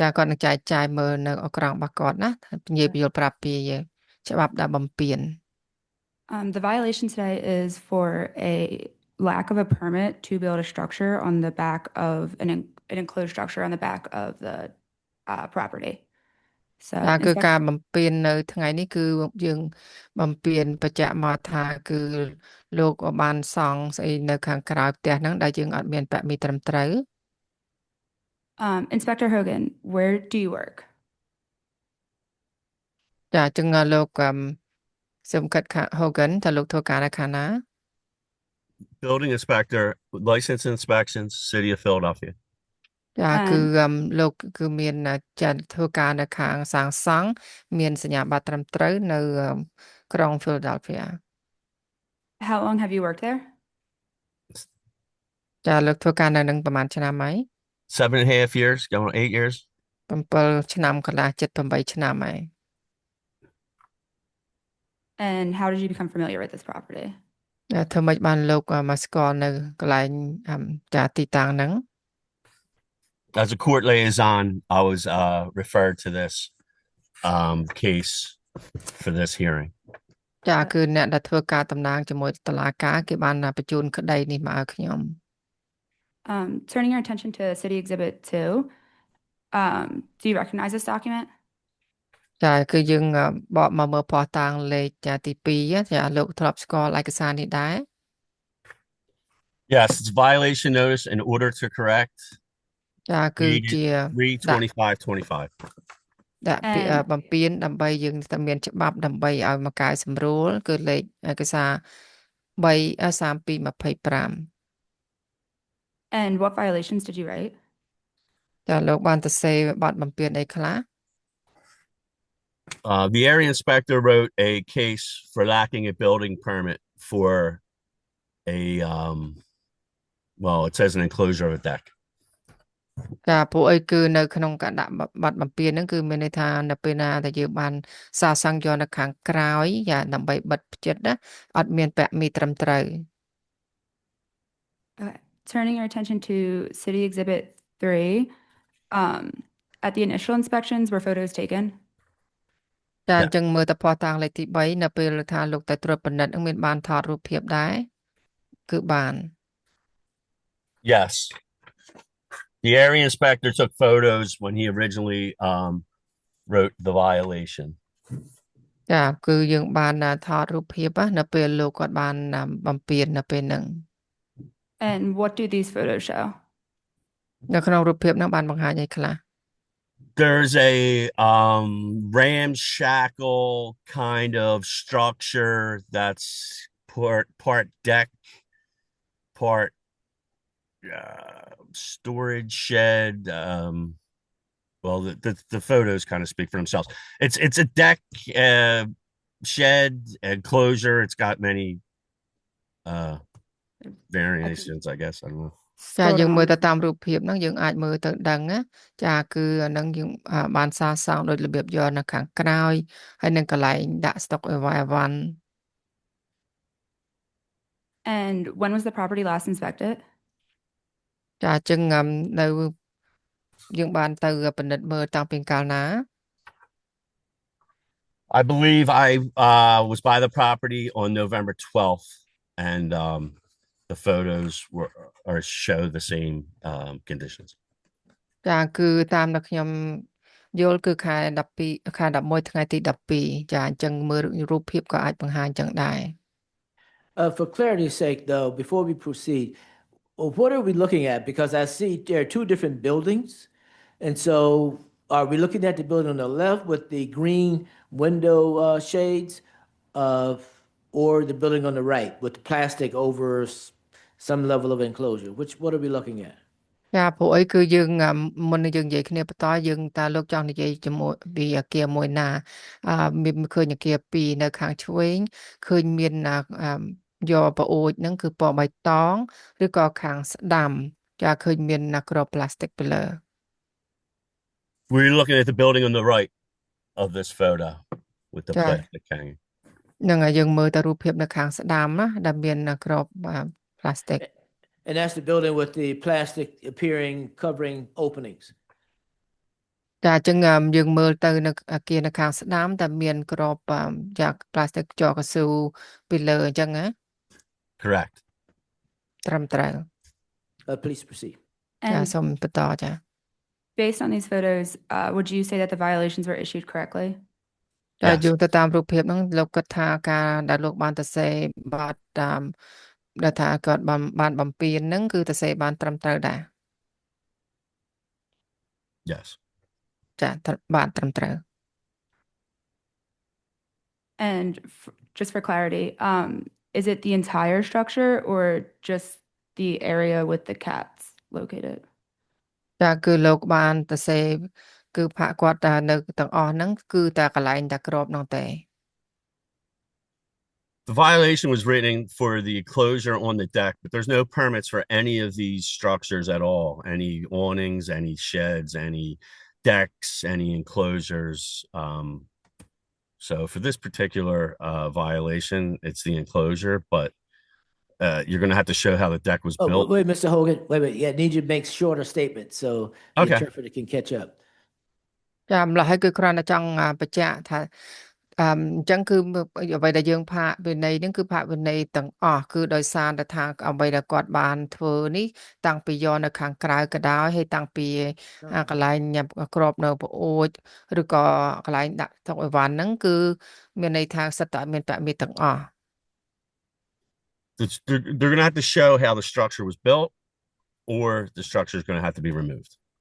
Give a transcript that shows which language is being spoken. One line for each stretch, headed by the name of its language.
Khmer: ចាគាត់នឹងចែកចាយមើលនៅអក្រង់របស់គាត់ណានិយាយពយល់ប្រាប់ពីច្បាប់ដាក់បំពេញ
English: The violation today is for a lack of a permit to build a structure on the back of an enclosed structure on the back of the property. So
Khmer: ចាគឺ
English: inspector-
Khmer: ការបំពេញនៅថ្ងៃនេះគឺយើងបំពេញបច្ចៈមកថាគឺលោកបានសង់ស្អីនៅខាងក្រៅផ្ទះហ្នឹងដែលយើងអត់មានបមីត្រឹមត្រូវ
English: Inspector Hogan, where do you work?
Khmer: ចាអញ្ចឹងលោកសូមកាត់ខាង Hogan តើលោកធ្វើការនៅខាងណា
English: Building inspector, license inspections, City of Philadelphia.
Khmer: ចាគឺលោកគឺមានចាធ្វើការនៅខាងសាងសង់មានសញ្ញាបត្រត្រឹមត្រូវនៅក្រុង Philadelphia
English: How long have you worked there?
Khmer: ចាលោកធ្វើការនៅនឹងប្រហែលឆ្នាំហើយ
English: 7.5 years, going on 8 years.
Khmer: 7 ឆ្នាំកន្លះជិត 8 ឆ្នាំហើយ
English: And how did you become familiar with this property?
Khmer: ចាធ្វើម៉េចបានលោកមកស្គាល់នៅកន្លែងចាទីតាំងហ្នឹង
English: As a court liaison, I was referred to this case for this hearing.
Khmer: ចាគឺអ្នកដែលធ្វើការតំណាងជាមួយតុលាការគេបានបញ្ជូនក្តីនេះមកឲ្យខ្ញុំ
English: Turning your attention to City Exhibit 2, do you recognize this document?
Khmer: ចាគឺយើងបកមកមើលភស្តុតាងលេខចាទី2ចាលោកធ្លាប់ស្គាល់ឯកសារនេះដែរ
English: Yes, it's violation notice in order to correct.
Khmer: ចាគឺជា
English: 3/25/25.
Khmer: ដាក់ពាក្យបំពេញដើម្បីយើងតែមានច្បាប់ដើម្បីឲ្យមកកែសម្រួលគឺលេខឯកសារ 3/32/25
English: And what violations did you write?
Khmer: ចាលោកបានទៅសេបទបំពេញអីខ្លះ
English: The area inspector wrote a case for lacking a building permit for a well, it says an enclosure of a deck.
Khmer: ចាពួកអីគឺនៅក្នុងការដាក់បទបំពេញហ្នឹងគឺមានន័យថានៅពេលណាដែលយើងបានសាងសង់យកនៅខាងក្រោយយ៉ាដើម្បីបិទផ្ចិតណាអត់មានពាក់មីត្រឹមត្រូវ
English: Turning your attention to City Exhibit 3, at the initial inspections, were photos taken?
Khmer: ចាអញ្ចឹងមើលទៅភស្តុតាងលេខទី3នៅពេលថាលោកតែត្រួតពិនិត្យហ្នឹងមានបានថតរូបភាពដែរគឺបាន
English: Yes. The area inspector took photos when he originally wrote the violation.
Khmer: ចាគឺយើងបានថតរូបភាពណានៅពេលលោកគាត់បានបំពេញនៅពេលហ្នឹង
English: And what do these photos show?
Khmer: នៅក្នុងរូបភាពហ្នឹងបានបង្ហាញអីខ្លះ
English: There's a ramshackle kind of structure that's part deck, part storage shed. Well, the photos kind of speak for themselves. It's a deck, shed, enclosure. It's got many variations, I guess. I don't know.
Khmer: ចាយើងមើលទៅតាមរូបភាពហ្នឹងយើងអាចមើលទៅដឹងណាចាគឺអាហ្នឹងយើងបានសាងសង់ដោយរបៀបយកនៅខាងក្រោយហើយនឹងកន្លែងដាក់ស្តុកអីវ៉ាន់
English: And when was the property last inspected?
Khmer: ចាអញ្ចឹងនៅយើងបានទៅពិនិត្យមើលតាំងពីកាលណា
English: I believe I was by the property on November 12th, and the photos show the same conditions.
Khmer: ចាគឺតាមដែលខ្ញុំយល់គឺខែ12ខែ11ថ្ងៃទី12ចាអញ្ចឹងមើលរូបភាពក៏អាចបង្ហាញអញ្ចឹងដែរ
English: For clarity's sake, though, before we proceed, Well, what are we looking at? Because I see there are two different buildings. And so are we looking at the building on the left with the green window shades or the building on the right with the plastic over some level of enclosure? What are we looking at?
Khmer: ចាព្រោះអីគឺយើងមុននឹងយើងនិយាយគ្នាបន្តយើងតើលោកចង់និយាយជាមួយពីអគារមួយណាមានឃើញអគារពីរនៅខាងឆ្វេងឃើញមានយកប្អូចហ្នឹងគឺពណ៌បៃតងឬក៏ខាងស្ដាំចាឃើញមានក្របផ្លាស្ទិកពីលើ
English: We're looking at the building on the right of this photo with the plastic hanging.
Khmer: ហ្នឹងហើយយើងមើលទៅរូបភាពនៅខាងស្ដាំណាដែលមានក្របផ្លាស្ទិក
English: And that's the building with the plastic appearing covering openings.
Khmer: ចាអញ្ចឹងយើងមើលទៅនៅអគារនៅខាងស្ដាំតែមានក្របចាផ្លាស្ទិកជាប់កស៊ូពីលើអញ្ចឹងណា
English: Correct.
Khmer: ត្រឹមត្រូវ
English: Please proceed.
Khmer: ចាសូមបន្តចា
English: Based on these photos, would you say that the violations were issued correctly?
Khmer: ចាយោងទៅតាមរូបភាពហ្នឹងលោកគិតថាការដែលលោកបានទៅសេបាត់តាមដែលថាគាត់បានបំពេញហ្នឹងគឺទៅសេបានត្រឹមត្រូវដែរ
English: Yes.
Khmer: ចាបានត្រឹមត្រូវ
English: And just for clarity, is it the entire structure or just the area with the cats located?
Khmer: ចាគឺលោកបានទៅសេគឺផាកគាត់ថានៅទាំងអស់ហ្នឹងគឺតែកន្លែងតែក្របហ្នឹងទេ
English: The violation was written for the enclosure on the deck, but there's no permits for any of these structures at all. Any awnings, any sheds, any decks, any enclosures. So for this particular violation, it's the enclosure, but you're going to have to show how the deck was built. Wait, Mr. Hogan, wait. Yeah, I need you to make shorter statements so the interpreter can catch up.
Khmer: ចាម្ល៉េះហើយគឺគ្រាន់តែចង់បញ្ជាក់ថាអញ្ចឹងគឺអ្វីដែលយើងផាកវិន័យហ្នឹងគឺផាកវិន័យទាំងអស់គឺដោយសារតែថាអ្វីដែលគាត់បានធ្វើនេះតាំងពីយកនៅខាងក្រៅក៏ដោយហើយតាំងពីកន្លែងក្របនៅប្អូចឬក៏កន្លែងដាក់តុអីវ៉ាន់ហ្នឹងគឺមានន័យថាសិតតែមានពាក់មីទាំងអស់
English: They're going to have to show how the structure was built or the structure is going to have to be removed.